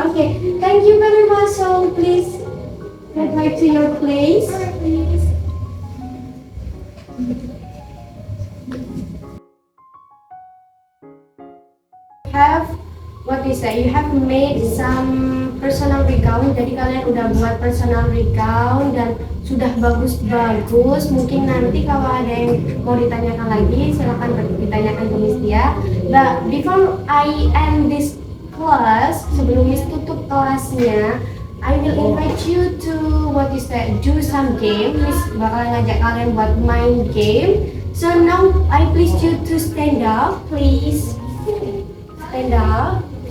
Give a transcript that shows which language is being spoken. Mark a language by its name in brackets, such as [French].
[English] Okay, thank you very much. So please get back to your place. Please. Have what is that? You have made some personal recount. [Indonesian] Jadi kalian udah buat personal recount dan sudah bagus-bagus. Mungkin nanti kalau ada yang mau ditanyakan lagi, silakan ditanyakan ke Miss Tia. [English] But before I end this class, [Indonesian] sebelum Miss tutup kelasnya, [English] I will invite you to what is that? Do some game. [Indonesian] Miss bakal ngajak kalian buat main game. [English] So now I please you to stand up, please. Stand up.